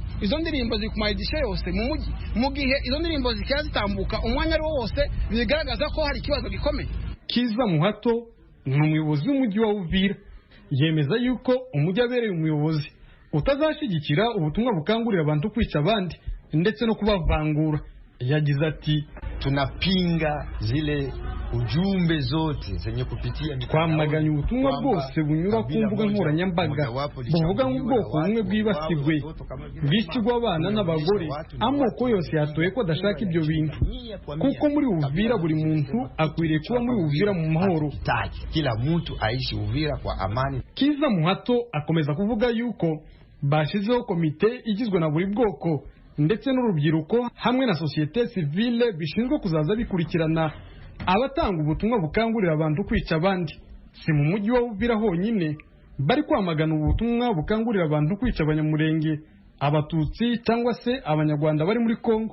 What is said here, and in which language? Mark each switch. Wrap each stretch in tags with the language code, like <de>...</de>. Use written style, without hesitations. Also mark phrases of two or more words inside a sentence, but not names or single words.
<rw>Izo ndirimbo ziri ku maedisha yose mu mujyi, mu gihe izo ndirimbo zikaya zitambuka umwanya ari wose, bigaragaza ko hari ikibazo gikomeye. Kiza Muhato ni umuyobozi w'umujyi wa Uvira, yemeza yuko umujyi abereye umuyobozi utazashigikira ubutumwa bukangurira abantu kwica abandi ndetse no kubavangura. Yagize ati</rw> <sw>tunapinga zile ujumbe zote zenye kupitia</sw> <rw>twamaganye ubutumwa bwose bunyura ku mbuga nkoranyambaga buvuga nk'ubwoko bumwe bwibasirwe bwishyirwa abana n'abagore. Amoko yose yatoye ko adashaka ibyo bintu, kuko muri Uvira buri muntu akwiriye kuba muri Uvira mu mahoro.</rw> <sw>Kila mtu aishi Uvira kwa amani.</sw> <rw>Kiza Muhato akomeza kuvuga yuko bashizeho komite igizwe na buri bwoko ndetse n'urubyiruko hamwe na</rw> <fr>societe civile</fr> <rw>bishinzwe kuzaza bikurikirana abatanga ubutumwa bukangurira abantu kwica abandi. Si mu mujyi wa Uvira honyine bari kwamagana ubutumwa bukangurira abantu kwica abanyamurenge, abatutsi cyangwa se abanyarwanda bari muri Kongo.</rw>